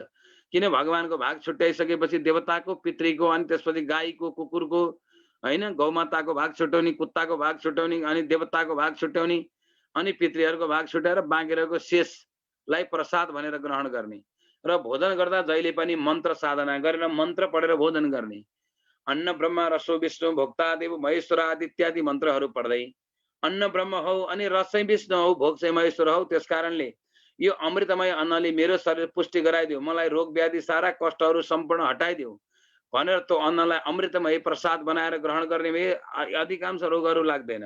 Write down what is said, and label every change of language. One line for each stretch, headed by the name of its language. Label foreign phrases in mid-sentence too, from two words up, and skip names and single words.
Nepali: किन भगवानको भाग छुट्याइसकेपछि देवताको, पितृको, अनि त्यसपछि गाईको, कुकुरको, होइन, गौमाताको भाग छुट्याउने, कुत्ताको भाग छुट्याउने, अनि देवताको भाग छुट्याउने, अनि पितृहरूको भाग छुट्याएर बाँकी रहेको शेषलाई प्रसाद भनेर ग्रहण गर्ने र भोजन गर्दा जहिले पनि मन्त्र साधना गरेर मन्त्र पढेर भोजन गर्ने।
Sanskrit: अन्न ब्रह्म रसो विष्णु भोक्ता देव महेश्वर
Nepali: आदि इत्यादि मन्त्रहरू पढ्दै अन्न ब्रह्म हौ अनि रस चाहिँ विष्णु हौ, भोग चाहिँ महेश्वर हौ, त्यस कारणले यो अमृतमय अन्नले मेरो शरीर पुष्टि गराइदियो, मलाई रोग व्याधि सारा कष्टहरू सम्पूर्ण हटाइदियो भनेर त्यो अन्नलाई अमृतमय प्रसाद बनाएर ग्रहण गर्ने भए अधिकांश रोगहरू लाग्दैन।